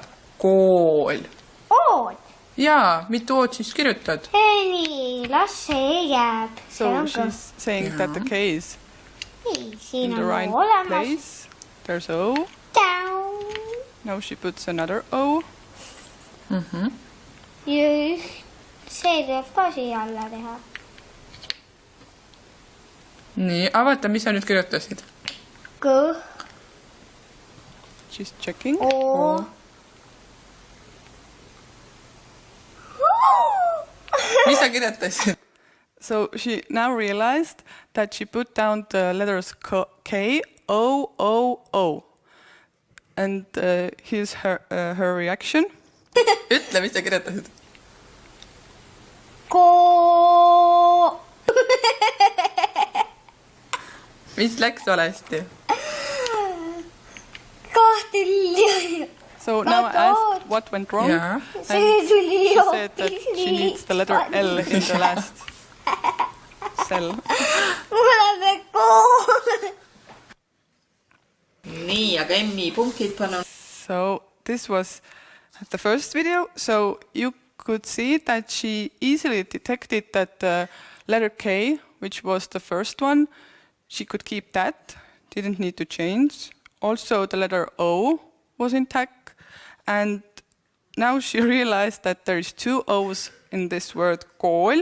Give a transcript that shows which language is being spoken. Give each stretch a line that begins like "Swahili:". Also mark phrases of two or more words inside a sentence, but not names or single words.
Estonian: Kool. Ood. Jaa, mitu oot siis kirjutad? Nii, las see jääb.
English: So she's saying that the K is
Estonian: Nii, siin
English: in the
Estonian: on
English: right
Estonian: olemas.
English: place. There's O. Down. Now she puts another O.
Estonian: See tuleb ka siia alla teha. Nii, avata, mis sa nüüd kirjutasid? Kõh.
English: She's checking. O.
Estonian: Mis sa kirjutasid?
English: So she now realized that she put down the letters K, O, O, O. And here's her reaction.
Estonian: Ütle, mis sa kirjutasid? Ko. Mis läks valesti? Kahti.
English: So now I asked what went wrong.
Estonian: Jaa. See tuli
English: She said that she needs the letter L in the last cell.
Estonian: Mul on see kool. Nii, aga Emmi punktid palun.
English: So this was the first video. So you could see that she easily detected that the letter K, which was the first one, she could keep that, didn't need to change. Also the letter O was intact. And now she realized that there is two O's in this word kool.